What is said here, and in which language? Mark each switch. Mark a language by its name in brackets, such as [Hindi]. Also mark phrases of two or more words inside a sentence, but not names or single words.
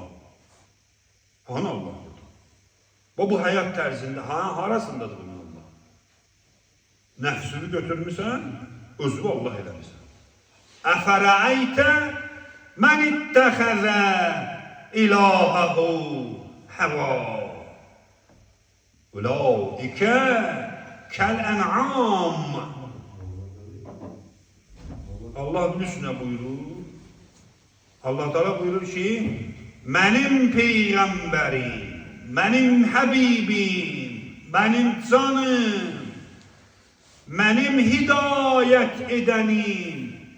[Azerbaijani] Hanı Allah burada? Bu həyat tərzində, harasındadır bunun Allah? Nəfsini götürmüsən, özü Allah eləmişsən. [Arabic] أفرأيت من اتخذ إلهه هوى. أولئك كالأنعام. [Turkish] Allah bilirsiniz ne buyurur? Allah Teala buyurur ki, benim peygamberim, benim habibim, benim canım, benim hidayet edenim.